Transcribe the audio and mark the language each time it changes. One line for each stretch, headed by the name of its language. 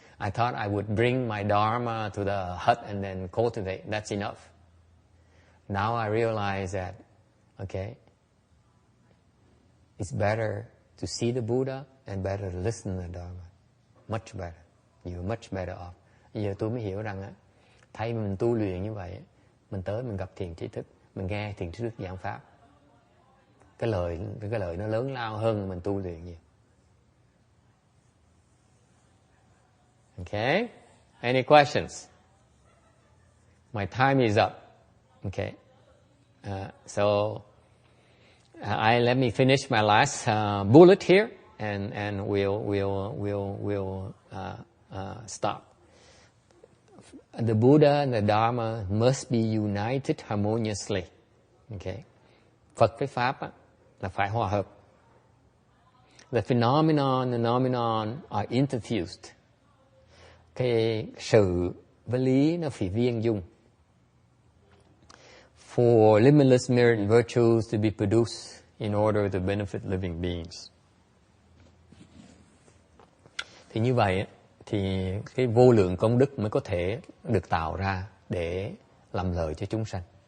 English: I thought I would bring my Dharma to the hut and then cultivate. That's enough. Now I realize that, okay, it's better to see the Buddha and better to listen to the Dharma. Much better. You're much better off.
Vietnamese: Giờ tôi mới hiểu rằng á, thay mình tu luyện như vậy, mình tới mình gặp thiền tri thức, mình nghe thiền tri thức giảng pháp. Cái lời nó lớn lao hơn mình tu luyện nhiều.
English: Okay? Any questions? My time is up. Okay. So let me finish my last bullet here, and we'll stop. The Buddha and the Dharma must be united harmoniously. Okay.
Vietnamese: Phật với Pháp á, là phải hòa hợp.
English: The phenomenon are interfused.
Vietnamese: cái sự với lý nó phải viên dung.
English: For limitless merit and virtues to be produced in order to benefit living beings.
Vietnamese: Thì như vậy thì cái vô lượng công đức mới có thể được tạo ra để làm lợi cho chúng sanh.